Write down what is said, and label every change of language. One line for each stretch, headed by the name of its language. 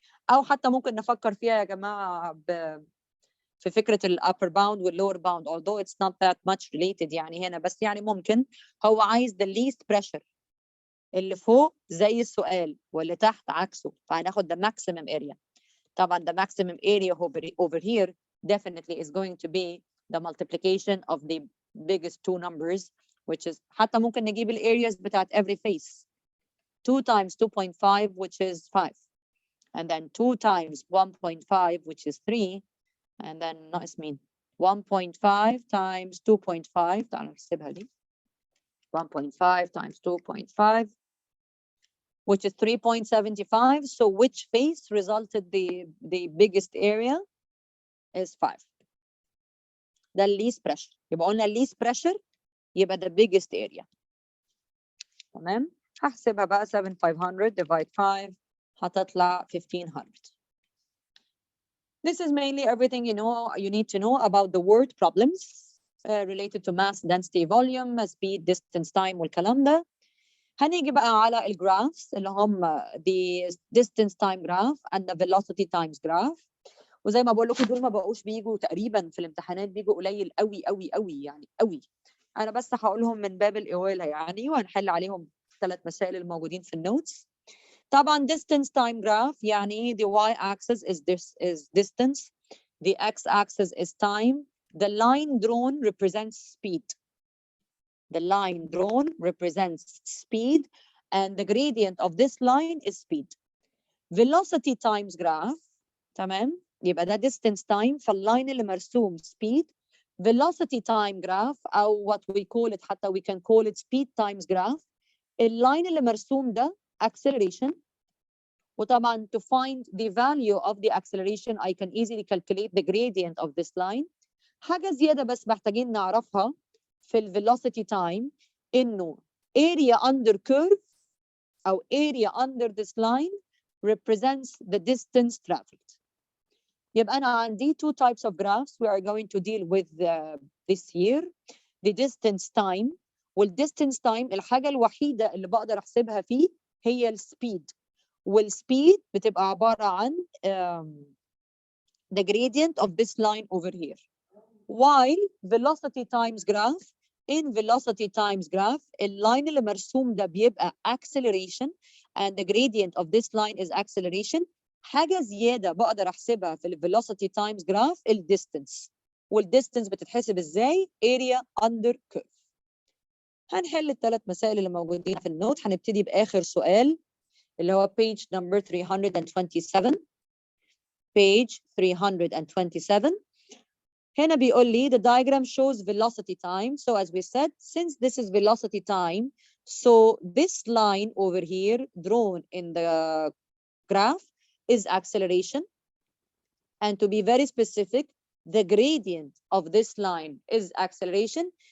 Arabic: او حتى ممكن نفكر فيها يا جماعه في فكره الupper bound والlower bound
English: although it's not that much related
Arabic: يعني هنا، بس يعني ممكن هو عايز
English: the least pressure.
Arabic: اللي فوق زي السؤال واللي تحت عكسه، فهناخد
English: the maximum area. طبعا the maximum area over here definitely is going to be the multiplication of the biggest two numbers, which is
Arabic: حتى ممكن نجيب ال
English: areas بتاعت every face. 2 times 2.5 which is 5, and then 2 times 1.5 which is 3, and then
Arabic: ناقص مين؟
English: 1.5 times 2.5.
Arabic: تعالوا نحسبها دي.
English: 1.5 times 2.5 which is 3.75. So which face resulted the biggest area is 5. The least pressure.
Arabic: يبقى قلنا least pressure يبقى
English: the biggest area.
Arabic: تمام. هحسبها بقى 7,500 divide 5 هتطلع 1,500.
English: This is mainly everything you need to know about the word problems. related to mass, density, volume, speed, distance, time
Arabic: والكلام ده. هنيجي بقى على الجرافs اللي هم
English: the distance time graph and the velocity times graph.
Arabic: وزي ما بقول لكم دول ما بقوش بيجوا تقريبا في الامتحانات، بيجوا قليل قوي قوي قوي يعني قوي. انا بس هقولهم من باب الاوالة يعني، وهنحل عليهم 3 مسائل الموجودين في النوتس.
English: طبعا distance time graph يعني the y axis is distance, the x axis is time, the line drawn represents speed. The line drawn represents speed and the gradient of this line is speed. Velocity times graph
Arabic: تمام، يبقى ده distance time، فاللاين اللي مرسوم speed.
English: Velocity time graph أو what we call it، حتى we can call it speed times graph.
Arabic: اللاين اللي مرسوم ده acceleration.
English: وطبعا to find the value of the acceleration I can easily calculate the gradient of this line.
Arabic: حاجة زيادة بس محتاجين نعرفها في ال velocity time إنه
English: area under curve
Arabic: أو
English: area under this line represents the distance traveled.
Arabic: يبقى أنا عندي
English: 2 types of graphs we are going to deal with this year. The distance time.
Arabic: والdistance time الحاجة الوحيدة اللي بقدر أحسبها فيه هي السبيد. والسبيد بتبقى عبارة عن
English: the gradient of this line over here. While velocity times graph, in velocity times graph
Arabic: اللاين اللي مرسوم ده بيبقى
English: acceleration and the gradient of this line is acceleration.
Arabic: حاجة زيادة بقدر أحسبها في ال velocity times graph الديستنس. والديستنس بتتحسب إزاي؟
English: area under curve.
Arabic: هنحل ال3 مسائل اللي موجودين في النوت. هنبتدي بآخر سؤال اللي هو
English: page number 327. page 327.
Arabic: هنا بيقول لي
English: the diagram shows velocity time. So as we said, since this is velocity time, so this line over here drawn in the graph is acceleration. And to be very specific, the gradient of this line is acceleration.